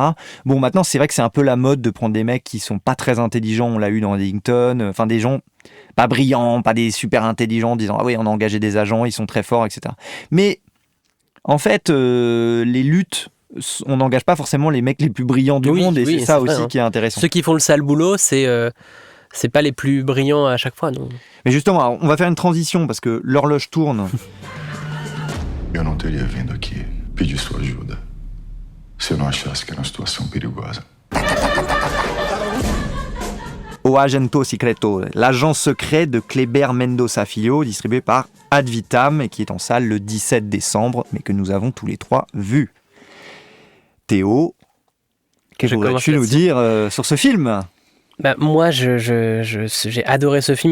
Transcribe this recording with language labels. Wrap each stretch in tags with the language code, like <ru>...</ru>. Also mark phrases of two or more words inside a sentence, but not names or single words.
<fr>Bon, maintenant, c'est vrai que c'est un peu la mode de prendre des mecs qui sont pas très intelligents, on l'a eu dans Paddington, enfin des gens pas brillants, pas des super intelligents, disant « Ah oui, on a engagé des agents, ils sont très forts, etc. » Mais en fait, les luttes, on n'engage pas forcément les mecs les plus brillants du monde et c'est ça aussi qui est intéressant. Ceux qui font le sale boulot, c'est pas les plus brillants à chaque fois, non. Mais justement, alors, on va faire une transition parce que l'horloge tourne.</fr> <pt>Eu não teria vindo aqui pedir sua ajuda se eu não achasse que era uma situação perigosa. O Agente Secreto,</pt> <fr>l'agent secret de Kleber Mendoza Filho, distribué par Ad Vitam et qui est en salle le 17 décembre, mais que nous avons tous les trois vu. Théo, qu'est-ce que voudrais-tu nous dire sur ce film ? Moi, j'ai adoré ce film.</fr>